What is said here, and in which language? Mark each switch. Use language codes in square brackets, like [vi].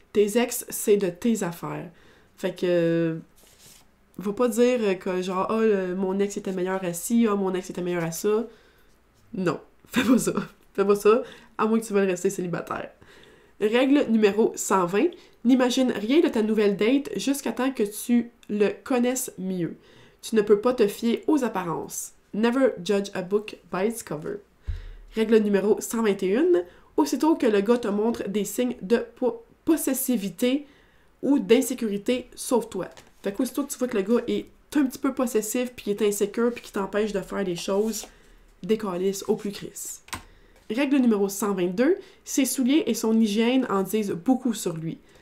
[fr] Tes ex, c'est de tes affaires. Fait que va pas dire que genre mon ex était meilleur à ci, mon ex était meilleur à ça. Non, fais pas ça. Fais pas ça, à moins que tu veuilles rester célibataire. Règle numéro 120. N'imagine rien de ta nouvelle date jusqu'à temps que tu le connaisses mieux. Tu ne peux pas te fier aux apparences. [en] Never judge a book by its cover. [fr] Règle numéro 121. Aussitôt que le gars te montre des signes de possessivité ou d'insécurité, sauve-toi. Fait qu'aussitôt que tu vois que le gars est un petit peu possessif, puis est insécure, puis qui t'empêche de faire des choses, décalisse au plus crisse. Règle numéro 122. Ses souliers et son hygiène en disent beaucoup sur lui.